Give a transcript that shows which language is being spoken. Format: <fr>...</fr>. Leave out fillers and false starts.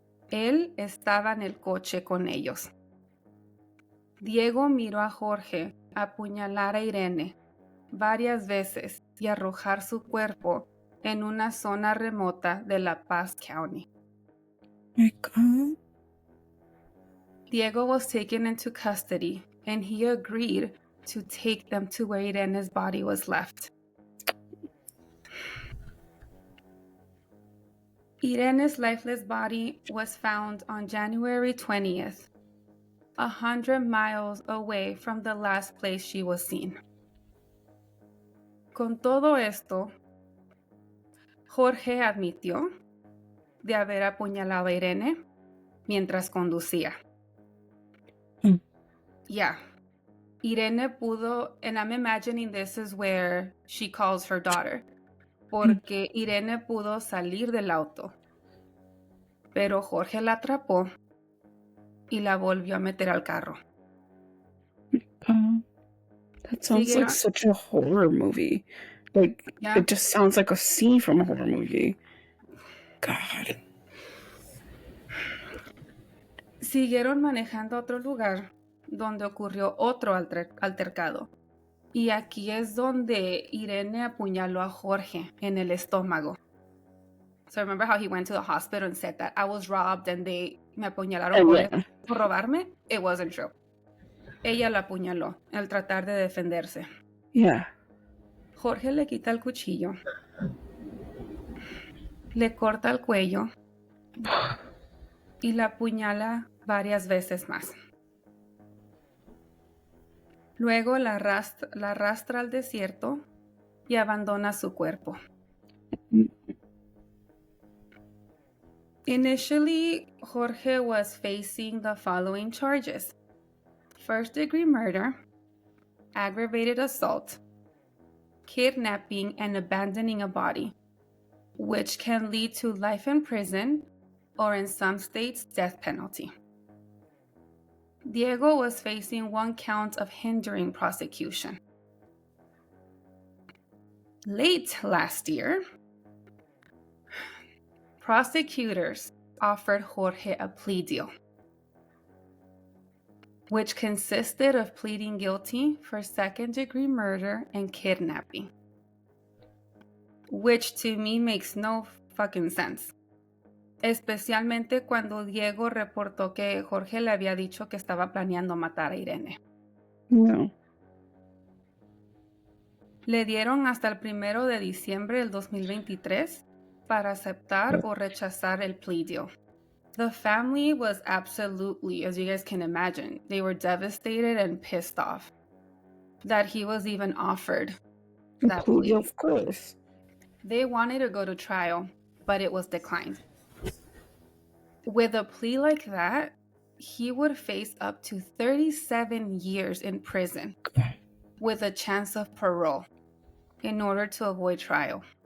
<es>Él estaba en el coche con ellos. Diego miró a Jorge apuñalar a Irene varias veces y arrojar su cuerpo en una zona remota de La Paz County.</es> <en>My God. Diego was taken into custody and he agreed to take them to where Irene's body was left. Irene's lifeless body was found on January 20th, 100 miles away from the last place she was seen.</en> <es>Con todo esto, Jorge admitió de haber apuñalado a Irene mientras conducía. Yeah. Irene pudo,</es> <en>and I'm imagining this is where she calls her daughter,</en> <es>porque Irene pudo salir del auto, pero Jorge la atrapó y la volvió a meter al carro.</es> <en>That sounds like such a horror movie. Like, Yeah. It just sounds like a scene from a horror movie. God.</en> <es>Siguieron manejando a otro lugar donde ocurrió otro altercado. Y aquí es donde Irene apuñaló a Jorge en el estómago.</es> <en>So remember how he went to the hospital and said that I was robbed and</en> <es>me apuñalaron por robarme?</es> <en>It wasn't true.</en> <es>Ella la apuñaló al tratar de defenderse.</es> <en>Yeah.</en> <es>Jorge le quita el cuchillo, le corta el cuello y la apuñala varias veces más. Luego la arrastra al desierto y abandona su cuerpo.</es> <en>Initially, Jorge was facing the following charges: first-degree murder, aggravated assault, kidnapping and abandoning a body, which can lead to life in prison or in some states, death penalty. Diego was facing 1 count of hindering prosecution. Late last year, prosecutors offered Jorge a plea deal, which consisted of pleading guilty for second-degree murder and kidnapping, which to me makes no fucking sense.</en> <es>Especialmente cuando Diego reportó que Jorge le había dicho que estaba planeando matar a Irene.</es> <en>No.</en> <es>Le dieron hasta el 1 de diciembre del 2023 para aceptar o rechazar el plea deal.</es> <en>The family was absolutely, as you guys can imagine, they were devastated and pissed off that he was even offered that plea. Of course. They wanted to go to trial, but it was declined. With a plea like that, he would face up to 37 years in prison with a chance of parole in order to avoid trial.</en>